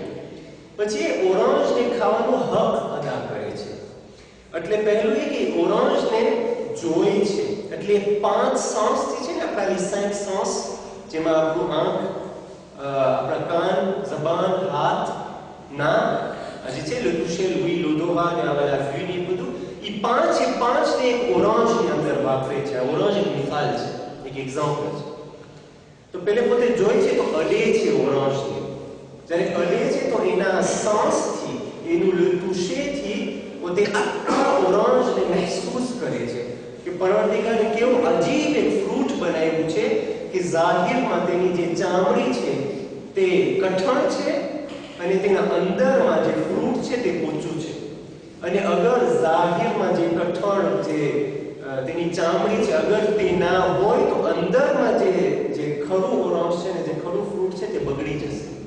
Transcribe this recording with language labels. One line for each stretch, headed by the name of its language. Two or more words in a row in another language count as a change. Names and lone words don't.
Gujarati: પછી એ ઓરેન્જને ખાવાનો હક અદા કરે છે. એટલે પહેલું એ કે ઓરેન્જને જોઈ છે, એટલે 5 સાંસથી છે ને આપણા લિસાઈક સાંસ, જેમાં આપણું આંખ, આપણા કાન, જબાન, હાથ, નાક, આજે છે
French: le toucher, l'ouïe, l'odorat
Gujarati: ને આ બધા ફીડ, એ બધું એ પાંચને એક ઓરેન્જની અંદર વાપરે છે. આ ઓરેન્જ એક મિસાલ છે, એક એક્ઝામ્પલ છે. તો પહેલે પોતે જોઈ છે તો અડે છે ઓરેન્જને. જ્યારે અડે છે તો એના સાંસથી, એનું
French: le toucher
Gujarati: થી પોતે આખા ઓરેન્જને મહેસૂસ કરે છે કે પરવરદિગારે કેવું અજીબ એક ફ્રૂટ બનાવ્યું છે કે ઝાહિરમાં તેની જે ચામડી છે તે કઠણ છે અને તેના અંદરમાં જે ફ્રૂટ છે તે પોચું છે. અને અગર ઝાહિરમાં જે કઠણ જે તેની ચામડી છે અગર તે ના હોય તો અંદરમાં જે ખરું ઓરંશ છે ને જે ખરું ફ્રૂટ છે તે બગડી જશે.